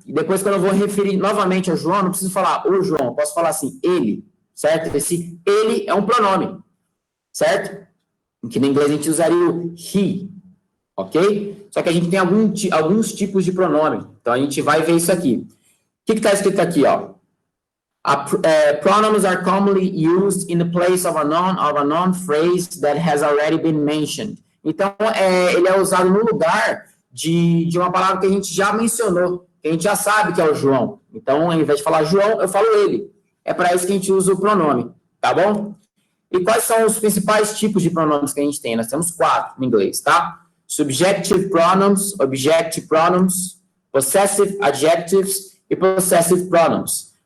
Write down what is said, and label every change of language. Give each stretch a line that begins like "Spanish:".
Portuguese: E depois, quando eu vou referir novamente ao João, não preciso falar o João, eu posso falar assim, ele, certo? Esse ele é um pronome, certo? Que no inglês a gente usaria o he, ok? Só que a gente tem alguns tipos de pronome, então a gente vai ver isso aqui. O que está escrito aqui, ó?
English: Pronouns are commonly used in the place of a noun phrase that has already been mentioned.
Portuguese: Então, ele é usado no lugar de uma palavra que a gente já mencionou, que a gente já sabe que é o João. Então, ao invés de falar João, eu falo ele. É para isso que a gente usa o pronome, tá bom? E quais são os principais tipos de pronomes que a gente tem? Nós temos 4 em inglês, tá?
English: Subjective pronouns, objective pronouns, possessive adjectives
Portuguese: e possessive pronouns.